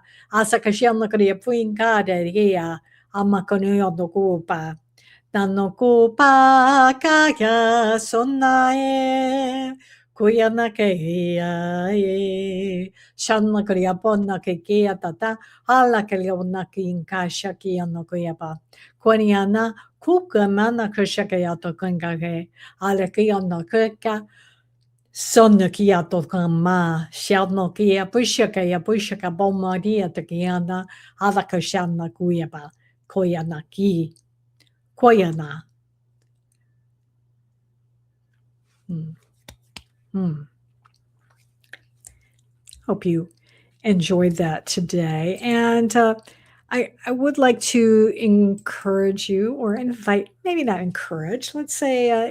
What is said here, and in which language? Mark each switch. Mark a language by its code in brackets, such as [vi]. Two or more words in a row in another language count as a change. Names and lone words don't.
[en] asa kashiano koya puinka de ria ama konuyo no kupa nano kupa kaya sonae kuya na kaya e shanna koya ponna kaya tata ala kaya na kinka shaki ano kuya pa kwaniana kuka mana kashakaya to kangage ala kaya no kaka Sonno kia toka ma, siano kia pushaka ya pushaka bomaria te kiana, alaka shana kuyaba, koyana ki, koyana. Mm. Mm. Hope you enjoyed that today. And I would like to encourage you, or invite, maybe not encourage, let's say